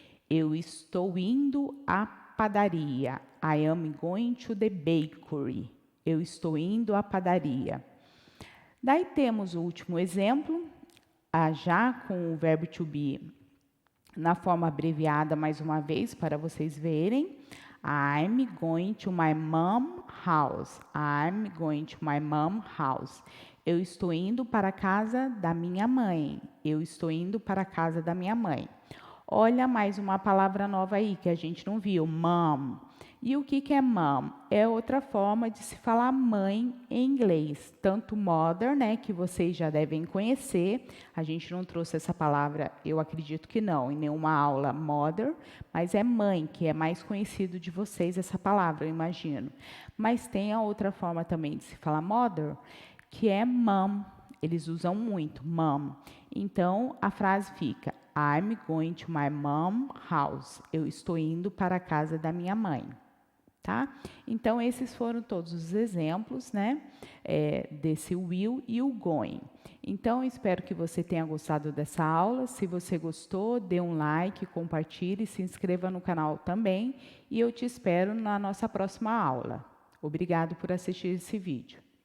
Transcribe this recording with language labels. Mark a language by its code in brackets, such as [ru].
[pt] Eu estou indo à padaria. [en] I am going to the bakery. [pt] Eu estou indo à padaria. Daí temos o último exemplo, já com o verbo to be na forma abreviada mais uma vez, para vocês verem. [en] I'm going to my mom's house. I'm going to my mom's house. [pt] Eu estou indo para a casa da minha mãe. Eu estou indo para a casa da minha mãe. Olha mais uma palavra nova aí que a gente não viu, mom. E o que é mom? É outra forma de se falar mãe em inglês. Tanto mother, né, que vocês já devem conhecer. A gente não trouxe essa palavra, eu acredito que não, em nenhuma aula mother, mas é mãe, que é mais conhecido de vocês essa palavra, eu imagino. Mas tem a outra forma também de se falar mother, que é mom. Eles usam muito, mom. Então, a frase fica, [en] I'm going to my mom's house. [pt] Eu estou indo para a casa da minha mãe. Tá? Então, esses foram todos os exemplos, né, desse will e o going. Então, espero que você tenha gostado dessa aula. Se você gostou, dê um like, compartilhe, se inscreva no canal também. E eu te espero na nossa próxima aula. Obrigado por assistir esse vídeo.